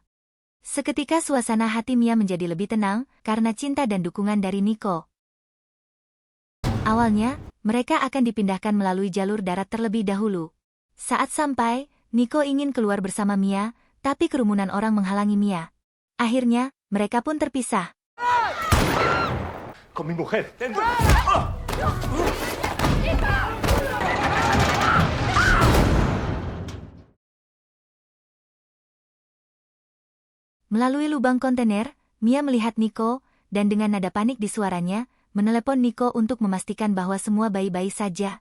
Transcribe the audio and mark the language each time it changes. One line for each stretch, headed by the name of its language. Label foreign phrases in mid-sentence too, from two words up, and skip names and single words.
Indonesian: Seketika suasana hati Mia menjadi lebih tenang, karena cinta dan dukungan dari Nico. Awalnya, mereka akan dipindahkan melalui jalur darat terlebih dahulu. Saat sampai, Nico ingin keluar bersama Mia, tapi kerumunan orang menghalangi Mia. Akhirnya, mereka pun terpisah.
Spanish: Con mi mujer. ¡Dentro!
Indonesian: Melalui lubang kontainer, Mia melihat Nico, dan dengan nada panik di suaranya, menelepon Nico untuk memastikan bahwa semua baik-baik saja.